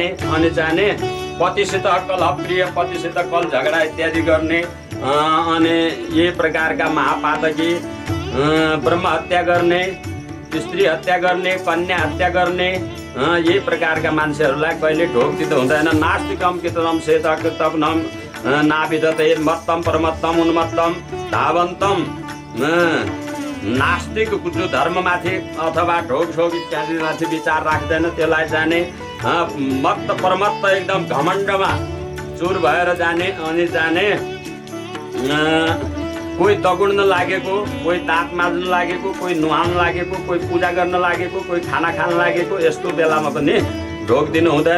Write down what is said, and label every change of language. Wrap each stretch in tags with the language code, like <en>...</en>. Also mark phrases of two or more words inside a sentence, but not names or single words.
<ne>अनि चाहिने पतिसित कलहप्रिय, पतिसित कल झगडा इत्यादि गर्ने। अनि यही प्रकारका महापातकी, ब्रह्म हत्या गर्ने, स्त्री हत्या गर्ने, कन्या हत्या गर्ने, यही प्रकारका मान्छेहरूलाई कहिले ढोक दिँदा हुँदैन।</ne> <sa>नास्तिकम कितनम सेतकृतम नाविदते मत्तम परमत्तम उन्मत्तम धावन्तम।</sa> <ne>नास्तिक जो धर्ममाथि अथवा ढोक छोक इत्यादिमाथि विचार राख्दैन, त्यसलाई जाने मत्त परमत्त एकदम घमण्डमा चुर भएर जाने। अनि जाने कोही दगुड्न लागेको, कोही दाँत माझ्न लागेको, कोही नुहाउन लागेको, कोही पूजा गर्न लागेको, कोही खाना खान लागेको, यस्तो बेलामा पनि ढोक दिनु हुँदैन।</ne>